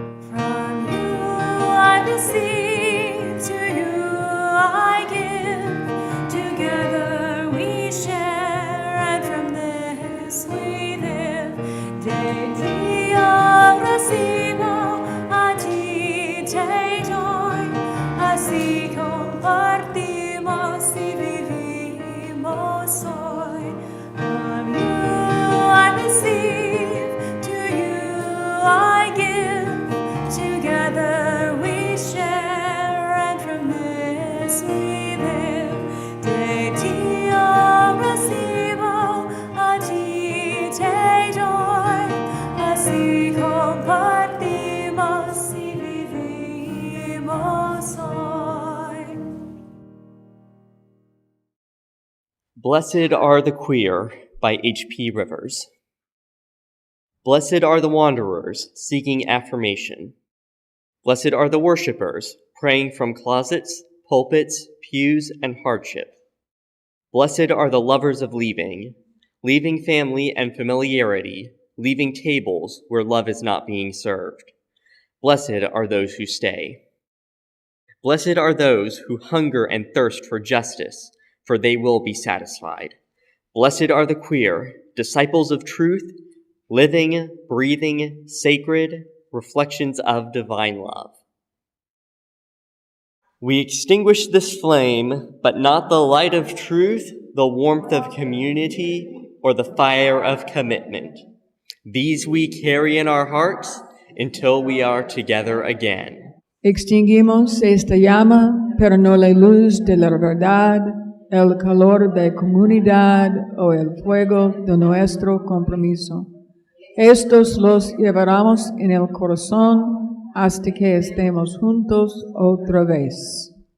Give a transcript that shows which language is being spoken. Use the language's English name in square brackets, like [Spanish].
[English] From you I receive, to you I give. Together we share, and from this we live. [Spanish] De Dio recibo, a ti te doy, así compartimos y vivimos hoy. [English] From you I receive, to you I give. Together we share, and from this we live. [Spanish] De Dio recibo, a ti te doy, así compartimos y vivimos hoy. [English] Blessed Are the Queer by H.P. Rivers. Blessed are the wanderers seeking affirmation. Blessed are the worshipers praying from closets, pulpits, pews, and hardship. Blessed are the lovers of leaving family and familiarity, leaving tables where love is not being served. Blessed are those who stay. Blessed are those who hunger and thirst for justice, for they will be satisfied. Blessed are the queer, disciples of truth, living, breathing, sacred reflections of divine love. We extinguish this flame, but not the light of truth, the warmth of community, or the fire of commitment. These we carry in our hearts until we are together again. [Spanish] Extinguimos esta llama, pero no la luz de la verdad, el calor de comunidad o el fuego de nuestro compromiso. Estos los llevaremos en el corazón hasta que estemos juntos otra vez.